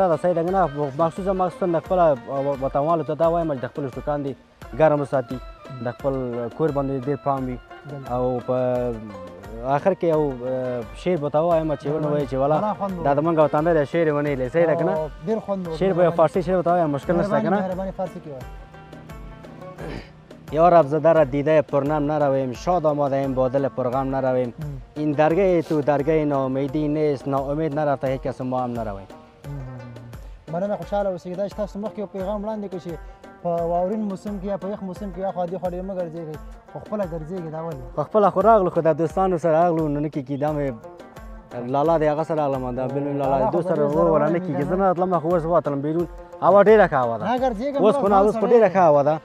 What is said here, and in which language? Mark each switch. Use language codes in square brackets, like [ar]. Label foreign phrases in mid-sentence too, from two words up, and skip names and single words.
[ps] ده صحیح ده که نه مخصوصا د خپله وطنوالو ته دا وایم چې د خپلو شوکان دې ګرم وساتي د خپل کور باندې ډېر پام وي او په آخر کې یو شعر به ته ووایم چې ونه وایي چې والا دا د موږ وطندار یو شعر یې ونیلی صحیح ده که نه شعر به یو فارسي شعر به ته ووایم مشکل نشته که نه [fa] یا رب ز در دیده پرنم نرویم شاد آماده با دل پرغم نرویم این درگاه تو درگاه ناامیدی نیست ناامید نرفته هیچ کس ما هم نرویم [ps] مننه خوشحاله اوسئ دا چې تاسو مخکې یو پیغام وړاندې کړ چې په واورین موسم کې یا په یخ موسم کې یا خوا دې خوا ډېر مه ګرځېږئ خو خپله ګرځېږئ دا ولې خو خپله خو راغلو خو د دوستانو سره راغلو نو نه کېږي دا مې لالا دی هغه سره راغلم دا بلون لالا دوست سره ور نه کېږي زه نه راتلم خو اوس وتلم بیرون هوا ډېره ښه هوا ده اوس خو نه اوس خو ډېره ښه هوا ده